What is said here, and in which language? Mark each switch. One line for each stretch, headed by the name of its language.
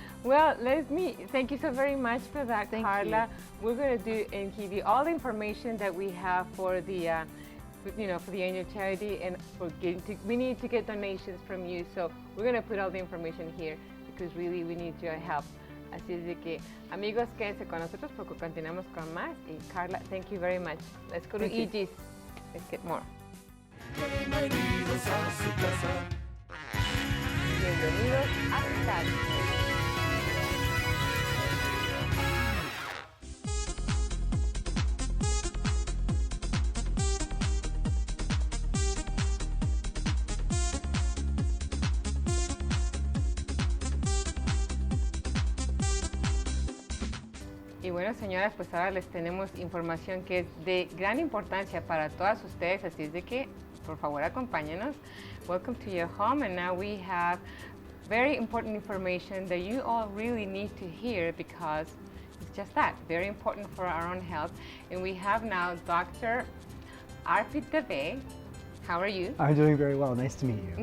English: Well, thank you so very much for that, Thank Carla. We're going to do and give you all the information that we have for the, for the Angel Charity, and we need to get donations from you. So we're going to put all the information here because really we need your help.
Spanish: Así es de que, amigos, quédense con nosotros porque continuamos con más.
English: Y Carla, thank you very much. Let's go to Aegis. Let's get more.
Spanish: Bienvenidos a su casa. Bienvenidos a su casa. Y bueno, señoras, pues ahora les tenemos información que es de gran importancia para todas ustedes, así es de que, por favor, acompáñenos.
English: Welcome to your home, and now we have very important information that you all really need to hear because it's just that, very important for our own health. And we have now Dr. Arpit Dave. How are you? I'm doing very well. Nice to meet you.